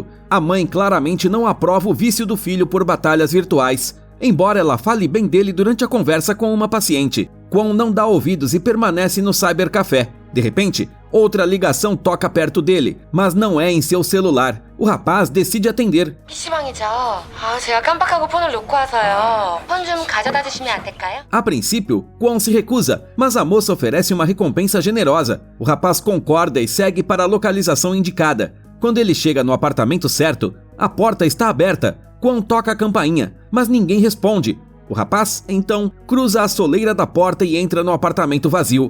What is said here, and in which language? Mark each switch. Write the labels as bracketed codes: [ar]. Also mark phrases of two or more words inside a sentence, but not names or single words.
[pt] A mãe claramente não aprova o vício do filho por batalhas virtuais, embora ela fale bem dele durante a conversa com uma paciente. Kwon não dá ouvidos e permanece no cybercafé. De repente, outra ligação toca perto dele, mas não é em seu celular. O rapaz decide atender. [ko] PC방이죠. 제가 깜빡하고 폰을 놓고 와서요. 폰 좀 가져다 주시면 안 될까요? [pt] A princípio, Kwon se recusa, mas a moça oferece uma recompensa generosa. O rapaz concorda e segue para a localização indicada. Quando ele chega no apartamento certo, a porta está aberta. Kwon toca a campainha, mas ninguém responde. O rapaz, então, cruza a soleira da porta e entra no apartamento vazio.